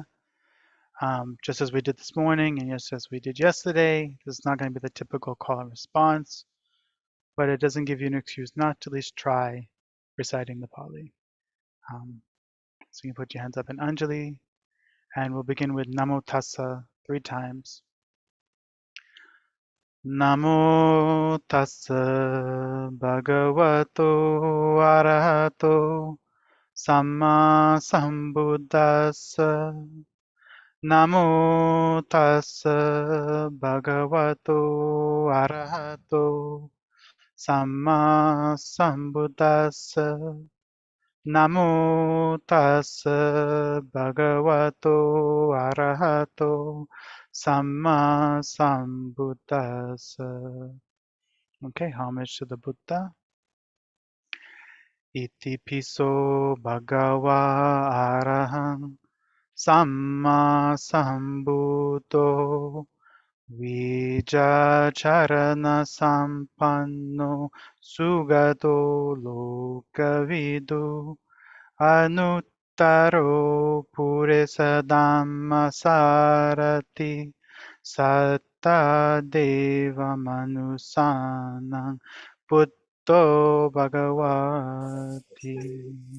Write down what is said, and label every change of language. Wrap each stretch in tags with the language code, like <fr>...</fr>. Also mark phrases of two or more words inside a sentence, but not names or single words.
<en>Just as we did this morning and just as we did yesterday, this is not going to be the typical call and response, but it doesn't give you an excuse not to at least try reciting the Pali. So you can put your hands up in Anjali, and we'll begin with</en> <pi>Namo Tassa</pi> <en>3 times.</en> <pi>Namo Tassa Bhagavato Arahato Samma Sambuddhassa. Namo Tassa Bhagavato Arahato Samma Sambuddhassa. Namo Tassa Bhagavato Arahato Samma Sambuddhassa.</pi> <en>Okay, homage to the Buddha.</en> <pi>Iti piso bhagava arahang samma sambuddho vijacharana sampanno sugato lokavidu anuttaro puresa dhamma sarati satta deva manusanang buddho bhagavati.</pi>